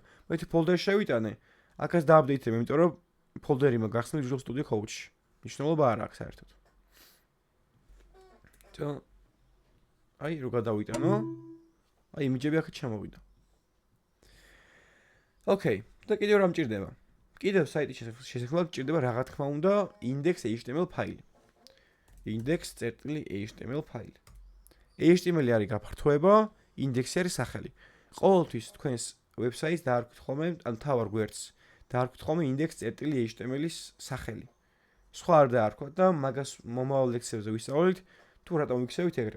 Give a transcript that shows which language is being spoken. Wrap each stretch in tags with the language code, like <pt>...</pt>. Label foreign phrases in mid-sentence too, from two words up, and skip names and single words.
<ka>მე თუ ფოლდერში შევიტანე, აქაც დააპდეიტებ, იმიტომ რომ ფოლდერი მაგახსნილი Visual Studio Code-ში. მნიშვნელობა არ აქვს საერთოდ. აი რო გადავიტანო, აი იმიჯები აქეთ ჩამოვიდა. ოკეი, და კიდევ რა მჭირდება? კიდევ საიტის შესაძლებლად მჭირდება რა თქმა უნდა index.html ფაილი. index.html ფაილი. HTML არის გაფართოება, index არის სახელი. ყოველთვის თქვენს ვებსაიტს დაარქვით ხოლმე, ან თავარ გვერდს დაარქვით ხოლმე index.html-ის სახელი. სხვა არ დაარქვათ და მაგას მომავალ ლექციებზე ვისწავლით, თუ რატომ ვიქცევით ეგრე.</ka>